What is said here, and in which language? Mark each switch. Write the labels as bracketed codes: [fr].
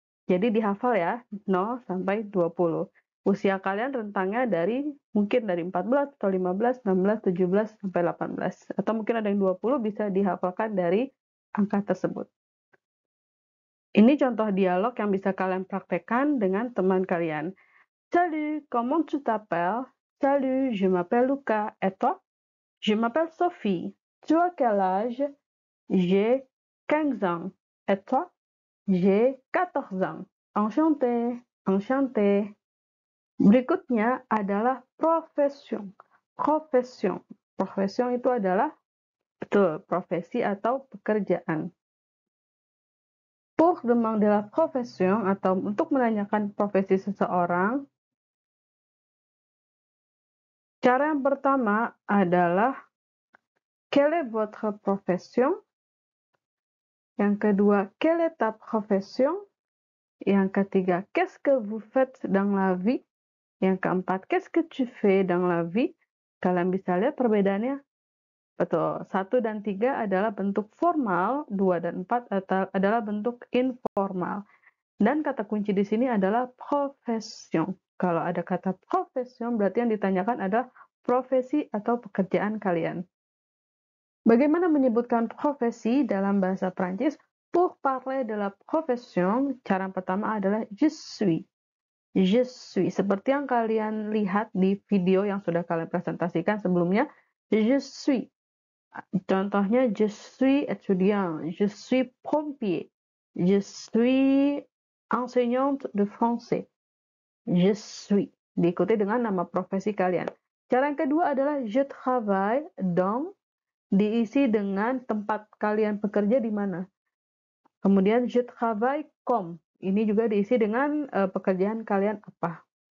[id] Jadi dihafal ya, 0 sampai 20. Usia kalian rentangnya mungkin dari 14 atau 15, 16, 17 sampai 18. Atau mungkin ada yang 20 bisa dihafalkan dari angka tersebut. Ini contoh dialog yang bisa kalian praktekkan dengan teman kalian. [fr] Salut, comment tu t'appelles? Salut, je m'appelle Luca. Et toi? Je m'appelle Sophie. Tu as quel âge? J'ai 15 ans. Et toi? J'ai 14 ans. Enchanté, enchanté. [id] Berikutnya adalah profession. Profession. Profession itu adalah betul profesi atau pekerjaan. [fr] Pour demander la profession [id] atau untuk menanyakan profesi seseorang, cara yang pertama adalah [fr] quelle est votre profession? [id] Yang kedua, [fr] quelle est ta profession? [id] Yang ketiga, [fr] qu'est-ce que vous faites dans la vie? [id] Yang keempat, [fr] qu'est-ce que tu fais dans la vie? [id] Kalian bisa lihat perbedaannya. Betul, 1 dan 3 adalah bentuk formal, 2 dan 4 adalah bentuk informal. Dan kata kunci di sini adalah profession. Kalau ada kata profession, berarti yang ditanyakan adalah profesi atau pekerjaan kalian. Bagaimana menyebutkan profesi dalam bahasa Prancis? [fr] Pour parler de la profession, [id] cara pertama adalah [fr] je suis. Je suis. [id] Seperti yang kalian lihat di video yang sudah kalian presentasikan sebelumnya, [fr] je suis. Contohnya, je suis étudiant, je suis pompier, je suis enseignante de français. Je suis. [id] Diikuti dengan nama profesi kalian. Cara yang kedua adalah [fr] je travaille dans, [id] diisi dengan tempat kalian bekerja di mana. Kemudian [fr] je travaille comme. [id] Ini juga diisi dengan pekerjaan kalian apa.